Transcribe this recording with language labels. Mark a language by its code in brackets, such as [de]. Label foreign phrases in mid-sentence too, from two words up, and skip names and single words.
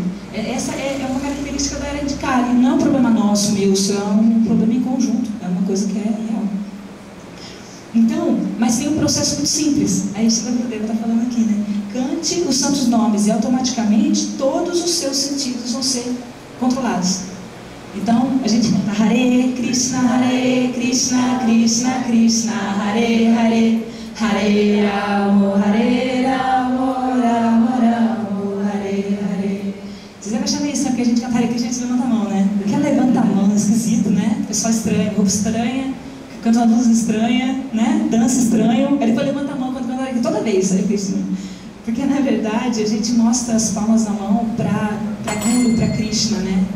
[pt] Essa é uma característica da era de Kali. Não é um problema nosso, meu, isso é um problema em conjunto. É uma coisa que é real. Então, mas tem um processo muito simples. Aí Shila Gurudeva está falando aqui, né? Cante os santos nomes e automaticamente todos os seus sentidos vão ser controlados. Então, a gente canta [sa] Hare Krishna, Krishna Krishna, Hare Hare, Hare Rama, Rama Rama, Hare Hare. [pt] Vocês devem achar meio estranho, porque a gente canta Hare Krishna e a gente levanta a mão, né? Porque levanta a mão, é esquisito, né? Pessoal estranho, roupa estranha, canta uma música estranha, né? Dança estranho. Aí depois levanta a mão quando canta Hare Krishna, toda vez Hare Krishna. Porque na verdade a gente mostra as palmas da mão para Guru, para Krishna, né?